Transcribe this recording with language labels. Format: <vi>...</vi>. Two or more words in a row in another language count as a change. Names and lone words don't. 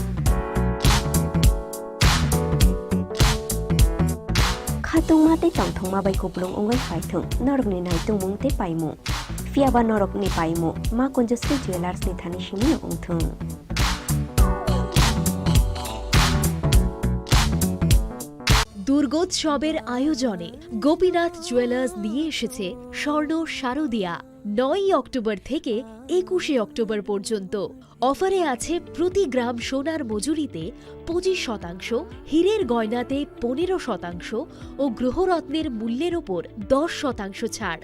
<trp>Khatung mate tongthong ma bai kuplung ongoi phaithung norok ni naitung mung te paimu. Fiaba norok ni paimu ma konjusri jewelers ni thani shimi ongthung.</trp> <bn>দুর্গোৎসবের আয়োজনে গোপীনাথ জুয়েলার্স নিয়ে এসেছে স্বর্ণ শারদিয়া 9 অক্টোবর থেকে 21 অক্টোবর পর্যন্ত। অফারে আছে প্রতি গ্রাম সোনার মজুরিতে 25%, হীরের গয়নাতে 15% ও গ্রহরত্নের মূল্যের ওপর 10% ছাড়।</bn>